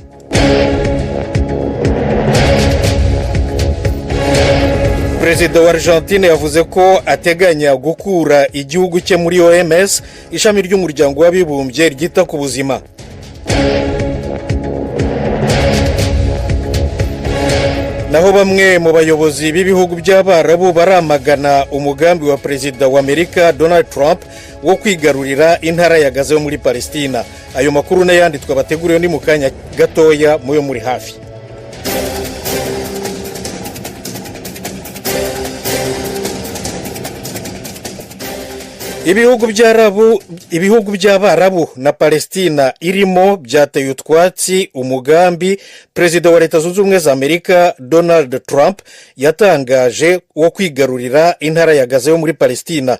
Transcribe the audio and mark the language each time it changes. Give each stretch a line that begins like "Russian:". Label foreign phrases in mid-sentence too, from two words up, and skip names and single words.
Kinyarwanda: Perezida wa Argentine yavuze ko ateganya gukura igihugu cye muri OMS, ishami ry'umuryango w'abibumbye ryita ku buzima. Naho bamwe mu bayobozi b'ibihugu by'Abarabu baramagana umugambi wa Perezida wa Amerika Donald Trump wo kwigarurira intara ya Gaza yo muri Palestina. Ayo makuru n'ayandi twabateguriye ni mu kanya gatoya muyo muri hafi. Ibihugu by'Abarabu na Palestina irimo byateye utwatsi umugambi Perezida wa Leta Zunze Ubumwe za Amerika Donald Trump yatangaje wo kwigarurira intara ya Gaza yo muri Palestina.